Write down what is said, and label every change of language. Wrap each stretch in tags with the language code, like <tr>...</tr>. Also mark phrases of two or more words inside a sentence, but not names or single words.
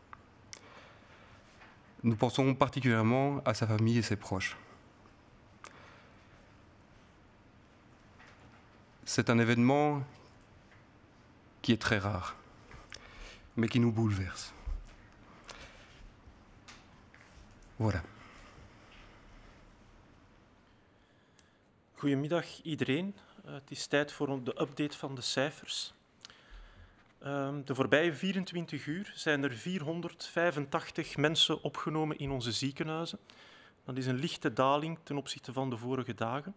<fr>Nous pensons particulièrement à sa famille et ses proches. C'est un événement qui est très rare, mais qui nous bouleverse. Voilà.</fr> <nl>Goedemiddag iedereen. Het is tijd voor de update van de cijfers. De voorbije 24 uur zijn er 485 mensen opgenomen in onze ziekenhuizen. Dat is een lichte daling ten opzichte van de vorige dagen.</nl>